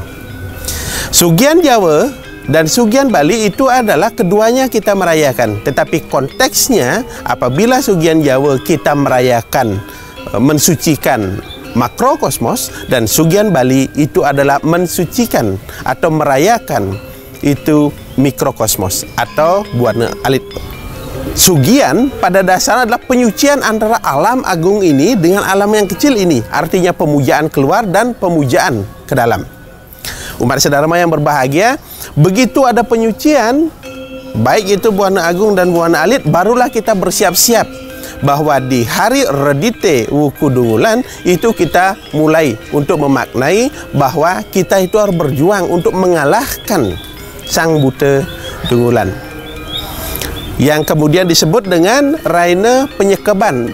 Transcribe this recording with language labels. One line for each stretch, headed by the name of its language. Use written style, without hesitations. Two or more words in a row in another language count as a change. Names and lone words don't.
Indonesian: Sugian Jawa dan Sugian Bali itu adalah keduanya kita merayakan. Tetapi konteksnya apabila Sugian Jawa kita merayakan, mensucikan makrokosmos, dan Sugian Bali itu adalah mensucikan atau merayakan itu mikrokosmos atau buana alit. Sugian pada dasarnya adalah penyucian antara alam agung ini dengan alam yang kecil ini. Artinya pemujaan keluar dan pemujaan ke dalam. Umat sedharma yang berbahagia, begitu ada penyucian, baik itu buana agung dan buana alit, barulah kita bersiap-siap bahwa di hari Redite Wuku Dungulan itu kita mulai untuk memaknai bahwa kita itu harus berjuang untuk mengalahkan Sang Buta Dungulan, yang kemudian disebut dengan Raina Penyekeban.